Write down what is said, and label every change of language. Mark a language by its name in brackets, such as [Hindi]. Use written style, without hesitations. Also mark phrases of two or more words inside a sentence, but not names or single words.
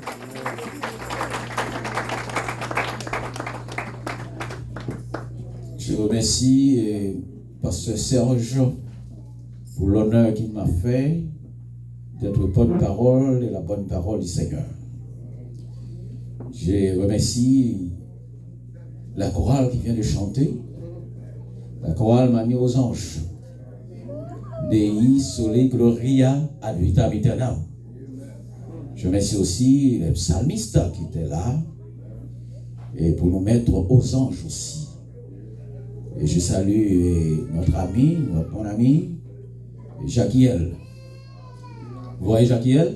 [French] Je remercie Pasteur Serge pour l'honneur qu'il m'a fait d'être porte-parole et la bonne parole du Seigneur. Je remercie la chorale qui vient de chanter. La chorale m'a mis aux anges. [Latin] Dei sole gloria ad vitam aeternam. [French] Je remercie aussi les psalmistes qui étaient là et pour nous mettre aux anges aussi. Et je salue notre ami, notre bon ami, Jacquiel. Vous voyez Jacquiel?